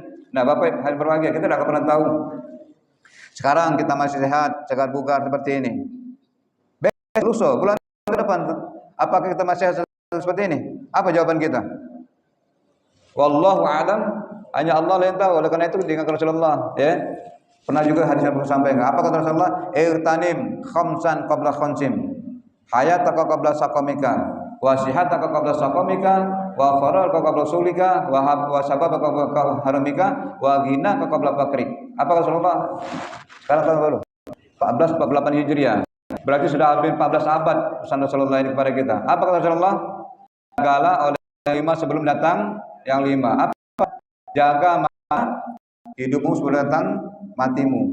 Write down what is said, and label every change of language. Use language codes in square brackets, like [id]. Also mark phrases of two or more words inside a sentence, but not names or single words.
[id] Nah, Bapak hari berbahagia kita tidak pernah tahu. Sekarang kita masih sehat, segar bugar seperti ini. Lusa, bulan ke depan, apakah kita masih sehat seperti ini? Apa jawaban kita? [ar] والله أعلم, [id] hanya Allah yang tahu. Oleh karena itu dengan Rasulullah, ya. Pernah juga hadis yang sampaikan. Apa kata Rasulullah? [ar] اغتنم خمسا قبل خمس حياتك قبل سقمك وصحتك قبل سقمك وفراغك قبل شغلك وشبابك قبل هرمك وغناك قبل فقرك. [id] Apa kata Rasulullah? Sekarang tahun baru 1448 Hijriah. Berarti sudah hampir 14 abad pesan Rasulullah ini kepada kita. Apa kata Rasulullah? Jagalah oleh yang 5 sebelum datang yang 5. Apa? Jaga hidupmu sebelum datang matimu.